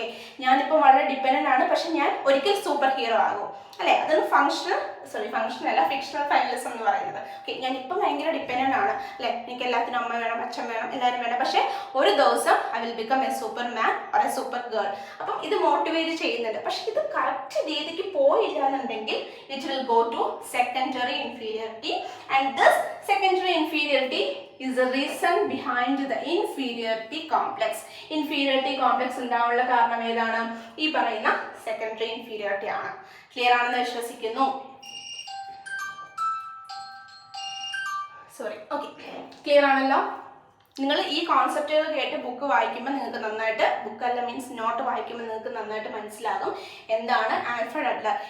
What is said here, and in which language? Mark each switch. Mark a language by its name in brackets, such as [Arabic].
[Malayalam] Okay, ഞാനിപ്പോൾ വളരെ dependent ആണ്, പക്ഷെ ഞാൻ ഒരിക്കൽ സൂപ്പർ ഹീറോ ആകും അല്ലേ? അതൊരു ഫങ്ഷണൽ അല്ല, ഫിക്ഷണൽ ഫൈനലിസം എന്ന് പറയുന്നത്. ഓക്കെ, ഞാൻ ഇപ്പം ഭയങ്കര ഡിപ്പെൻഡൻ്റ് ആണ് അല്ലേ, എനിക്ക് എല്ലാത്തിനും അമ്മ വേണം, അച്ഛൻ വേണം, എല്ലാവരും വേണം, പക്ഷെ ഒരു ദിവസം [English] I will become a super man or a super girl. [Malayalam] അപ്പം ഇത് മോട്ടിവേറ്റ് ചെയ്യുന്നുണ്ട്. പക്ഷെ ഇത് കറക്റ്റ് രീതിക്ക് പോയില്ല എന്നുണ്ടെങ്കിൽ [English] it will go to secondary inferiority, and this secondary inferiority is the reason behind the inferiority complex. [Malayalam] Inferiority complex ഉണ്ടാവാനുള്ള കാരണം ഏതാണ്? ഈ പറയുന്ന secondary inferiority ആണ്. ക്ലിയർ ആണെന്ന് വിശ്വസിക്കുന്നു. ഓക്കെ, ക്ലിയർ ആണല്ലോ? നിങ്ങൾ ഈ കോൺസെപ്റ്റുകൾ കേട്ട് ബുക്ക് വായിക്കുമ്പോൾ നിങ്ങൾക്ക് നന്നായിട്ട്, ബുക്കല്ല മീൻസ് നോട്ട് വായിക്കുമ്പോൾ നിങ്ങൾക്ക് നന്നായിട്ട് മനസ്സിലാകും എന്താണ് ആൽഫ്രഡ് അഡ്ലർ.